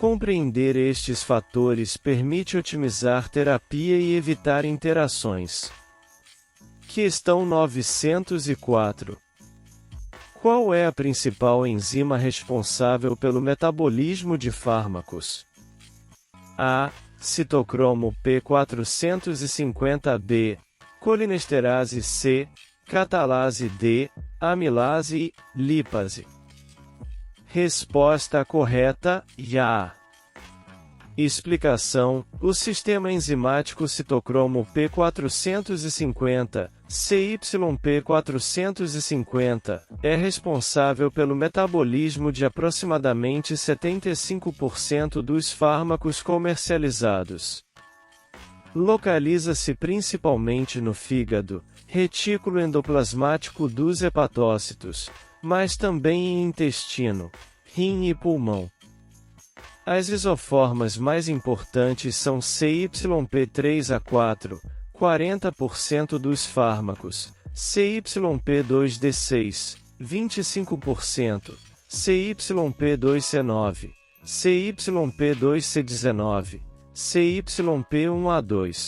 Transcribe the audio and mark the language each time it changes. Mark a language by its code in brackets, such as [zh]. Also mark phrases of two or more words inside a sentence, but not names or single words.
[pt] Compreender estes fatores permite otimizar terapia e evitar interações. Questão 904. Qual é a principal enzima responsável pelo metabolismo de fármacos? A. Citocromo P450B, colinesterase C, catalase D, amilase e lipase. Resposta correta: A. Explicação: o sistema enzimático citocromo P450, CYP450, é responsável pelo metabolismo de aproximadamente 75% dos fármacos comercializados. Localiza-se principalmente no fígado, retículo endoplasmático dos hepatócitos, mas também em intestino, rim e pulmão. As isoformas mais importantes são CYP3A4, 40% dos fármacos, CYP2D6, 25%, CYP2C9, CYP2C19, CYP1A2.